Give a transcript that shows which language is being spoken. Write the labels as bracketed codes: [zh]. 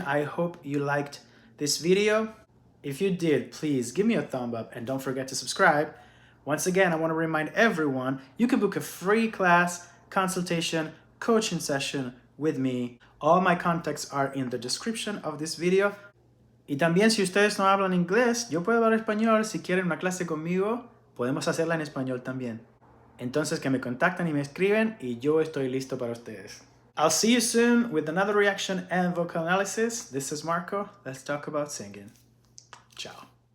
[en] I hope you liked this video. If you did, please give me a thumb up and don't forget to subscribe. Once again, I want to remind everyone, you can book a free class, consultation, coaching session with me. All my contacts are in the description of this video. [es] Y también, si ustedes no hablan inglés, yo puedo hablar español. Si quieren una clase conmigo, podemos hacerla en español también. Entonces, que me contacten y me escriben y yo estoy listo para ustedes. [en] I'll see you soon with another reaction and vocal analysis. This is Marco. Let's talk about singing. Ciao.